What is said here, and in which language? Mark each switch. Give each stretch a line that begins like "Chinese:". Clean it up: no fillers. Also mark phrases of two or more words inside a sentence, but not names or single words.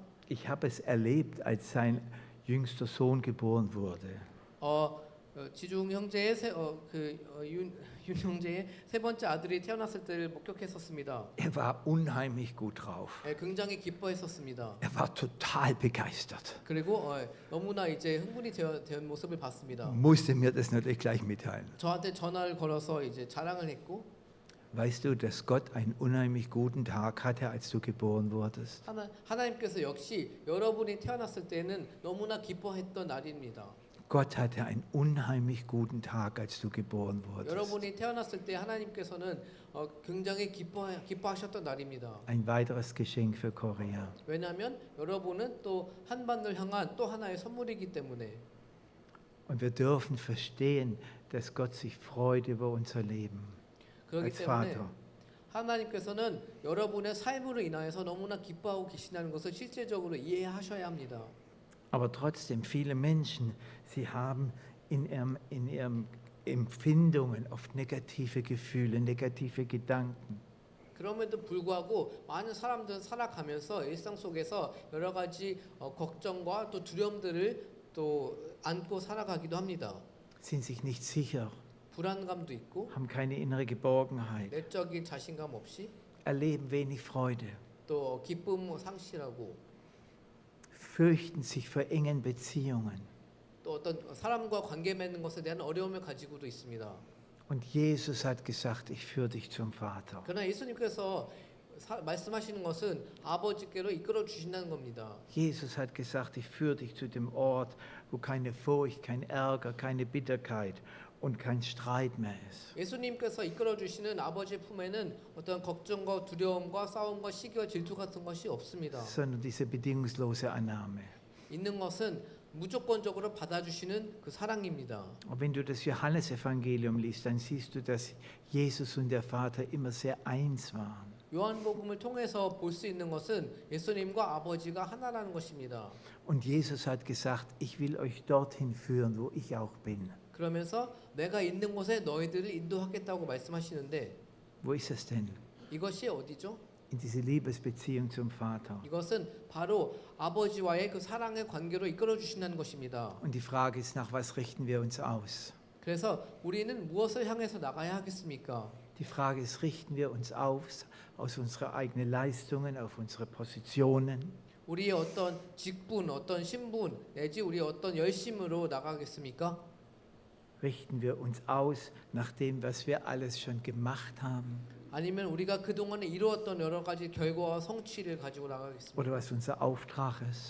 German: Ich habe es erlebt, als sein jüngster Sohn geboren wurde.
Korean: 지중 형제의 윤 형제의 세 번째 아들이 태어났을 때를 목격했었습니다.
German: Er war unheimlich gut drauf.
Korean: 굉장히 기뻐했었습니다.
German: Er war total begeistert.
Korean: 그리고 너무나 이제 흥분이 된 모습을 봤습니다.
German: Musste mir das natürlich gleich mitteilen.
Korean: 저한테 전화를 걸어서 이제 자랑을 했고
German: Weißt du, dass Gott einen unheimlich guten Tag hatte, als du geboren wurdest?
Korean: 하나님께서 역시 여러분이 태어났을 때는 너무나 기뻐했던 날입니다.
German: Gott hatte einen unheimlich guten Tag, als du geboren wurdest.
Korean: 여러분이 태어났을 때 하나님께서는 굉장히 기뻐하셨던 날입니다.
German: Ein weiteres Geschenk für Korea.
Korean: 왜냐하면 여러분은 또 한반도를 향한 또 하나의 선물이기 때문에
German: Und wir dürfen verstehen, dass Gott sich freut über unser Leben
Korean: 그렇기
German: als
Korean: 때문에
German: Vater.
Korean: 하나님께서는 여러분의 삶으로 인하여서 너무나 기뻐하고 계시다는 것을 실제적으로 이해하셔야 합니다.
German: Aber trotzdem, viele Menschen, sie haben in ihren Empfindungen oft negative Gefühle, negative Gedanken.
Korean: 그럼에도 불구하고 많은 사람들은 살아가면서 일상 속에서 여러 가지 걱정과 또 두려움들을 또 안고 살아가기도 합니다.
German: Sind sich nicht sicher,
Korean: 불안감도 있고
German: haben keine innere Geborgenheit,
Korean: 내적인 자신감 없이
German: erleben wenig Freude,
Korean: 또 기쁨 상실하고
German: fürchten sich vor engen Beziehungen.
Korean: 또 어떤 사람과 관계 맺는 것에 대한 어려움을 가지고도 있습니다.
German: Und Jesus hat gesagt, ich führe dich zum Vater.
Korean: 그러나 예수님께서 말씀하시는 것은 아버지께로 이끌어 주신다는 겁니다.
German: Jesus hat gesagt, ich führe dich zu dem Ort, wo keine Furcht, kein Ärger, keine Bitterkeit und kein Streit mehr ist.
Korean: 예수님께서 이끌어 주시는 아버지의 품에는 어떤 걱정과 두려움과 싸움과 시기와 질투 같은 것이 없습니다.
German: Sondern diese bedingungslose Annahme.
Korean: 있는 것은 무조건적으로 받아주시는 그 사랑입니다.
German: Und wenn du das Johannesevangelium liest, dann siehst du, dass Jesus und der Vater immer sehr eins waren.
Korean: 요한복음을 통해서 볼 수 있는 것은 예수님과 아버지가 하나라는 것입니다.
German: Und Jesus hat gesagt, ich will euch dorthin führen, wo ich auch bin.
Korean: 그러면서 내가 있는 곳에 너희들을 인도하겠다고 말씀하시는데
German: Wo ist es denn?
Korean: 이것이 어디죠?
German: In diese Liebesbeziehung zum Vater.
Korean: 이것은 바로 아버지와의 그 사랑의 관계로 이끌어 주신다는 것입니다.
German: Und die Frage ist, nach was richten wir uns aus?
Korean: 그래서 우리는 무엇을 향해서 나가야 하겠습니까?
German: Die Frage ist, richten wir uns auf aus unseren eigenen Leistungen, auf unsere Positionen?
Korean: 우리의 어떤 직분, 어떤 신분, 내지 우리의 어떤 열심으로 나가겠습니까?
German: Richten wir uns aus nach dem, was wir alles schon gemacht haben
Korean: 아니면 우리가 그동안에 이루었던 여러 가지 결과와 성취를 가지고 나가겠습니까?
German: oder was unser Auftrag ist?